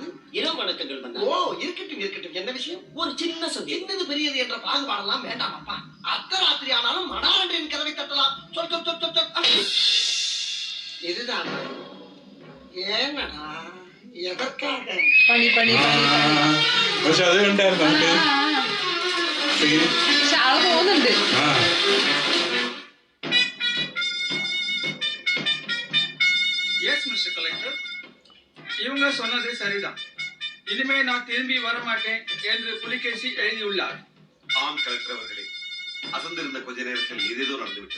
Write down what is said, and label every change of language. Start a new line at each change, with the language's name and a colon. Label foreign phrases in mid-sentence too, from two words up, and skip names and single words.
Tamil: இரவு வணக்கங்கள் மன்னா. ஓ இருக்கட்டும் இருக்கட்டும். என்ன விஷயம்? ஒரு சின்ன சந்தேகம். சின்னது பெரியது என்ற பாகுபாடெல்லாம் வேண்டாம் அப்பா. அர்த்தராத்திரி ஆனாலும் மடாரண்டின் கதவை தட்டலாம். சொல் சொல் சொல் சொல் சொல். இதுதான் ஏனடா எதற்காக?
Malayalam: പണി പണി പണി പണി. പക്ഷെ അത് കണ്ടായിരുന്നു നമുക്ക്. പക്ഷെ ആള് പോകുന്നുണ്ട്.
English: yes mister collector,
Tamil: இவங்க சொன்னது சரிதான். இனிமே நான் திரும்பி வரமாட்டேன் என்று புலிகேசி எழுதியுள்ளார். ஆம் கலெக்டர் அவர்களே, அசந்திருந்த கொஞ்ச நேரத்தில் ஏதேதோ நடந்துவிட்டது.